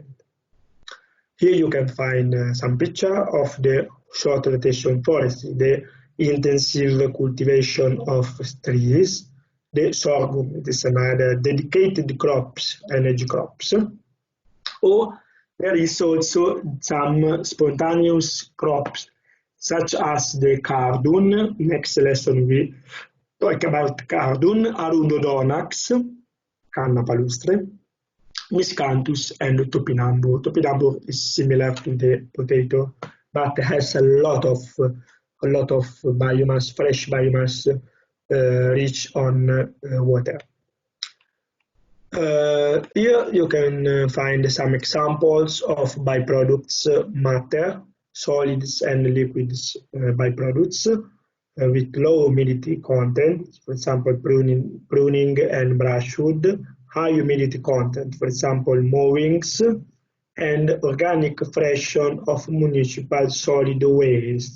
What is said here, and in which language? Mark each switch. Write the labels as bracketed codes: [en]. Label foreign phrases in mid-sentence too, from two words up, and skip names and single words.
[en] Here you can find some picture of the short rotation forest, the intensive cultivation of trees, the sorghum. It is another dedicated crops, energy crops. Or there is also some spontaneous crops, such as the cardun. Next lesson we talk about cardun, Arundodonax, [it] canna palustre, [en] miscanthus, and topinambur. Topinambur is similar to the potato, but has a lot of biomass, fresh biomass, rich on water. Here you can find some examples of byproducts matter, solids and liquids byproducts with low humidity content, for example pruning and brushwood, high humidity content, for example mowings, and organic fraction of municipal solid waste.